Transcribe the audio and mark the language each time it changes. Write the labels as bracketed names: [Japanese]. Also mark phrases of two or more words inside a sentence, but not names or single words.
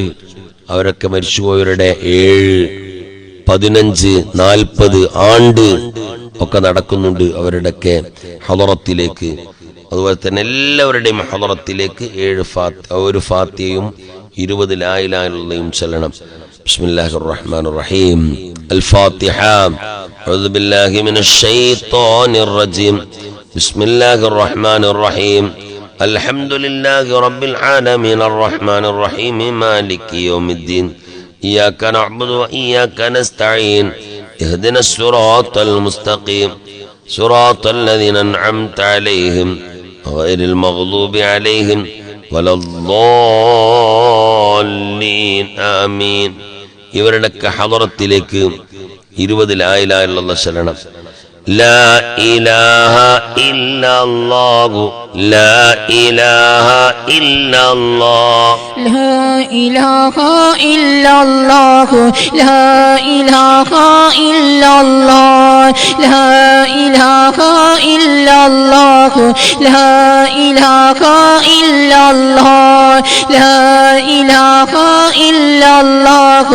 [Malayalam] അവരൊക്കെ മരിച്ചുപോയവരുടെ 7, 15, 40 ആണ്ട് ഒക്കെ നടക്കുന്നുണ്ട് അവരുടെയൊക്കെ ഹളറത്തിലേക്ക്. അതുപോലെ തന്നെ എല്ലാവരുടെയും ഹളറത്തിലേക്ക് 7 ഫാത്തിഹയും 20 [Arabic] لا إله إلا الله [Malayalam] ചൊല്ലണം. [Arabic] بسم الله الرحمن الرحيم. الفاتحة. أعوذ بالله من الشيطان الرجيم. بسم الله الرحمن الرحيم. الحمد لله رب العالمين الرحمن الرحيم مالك يوم الدين. إياك نعبد وإياك نستعين. اهدنا الصراط المستقيم صراط الذين أنعمت عليهم غير المغضوب عليهم ولا الضالين. آمين. [Malayalam] ഇവരുടെയൊക്കെ ഹളറത്തിലേക്ക് 20 [Arabic] لا إله إلا الله [Malayalam] ചൊല്ലണം. [Arabic] لا إله إلا الله لا إله إلا الله لا إله إلا الله لا إله إلا الله لا إله إلا الله لا إله إلا الله لا إله إلا الله